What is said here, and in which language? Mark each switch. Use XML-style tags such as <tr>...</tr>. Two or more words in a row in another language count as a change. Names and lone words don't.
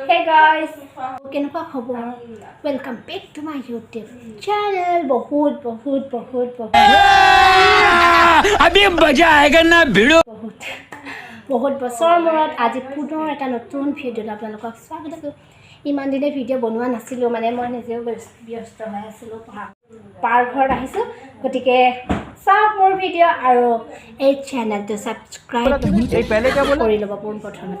<as>guys, কেনেকুৱা খবৰ?</as> <en>Welcome back to my YouTube channel.</en> <hi>बहुत अभी मजा आएगा ना भिड़ो</hi> <as>बहुत বছৰ মূৰত আজি পুনৰ এটা নতুন ভিডিঅ'ত আপোনালোকক স্বাগত কৰিছোঁ। ইমান দিনে ভিডিঅ' বনোৱা নাছিলোঁ, মানে মই নিজেও ব্যস্ত হৈ আছিলোঁ, পাকঘৰত আহিছোঁ। গতিকে চাওক মোৰ ভিডিঅ' আৰু এই চেনেলটো ছাবস্ক্ৰাইব কৰি ল'ব পোনপ্ৰথমতে।</as>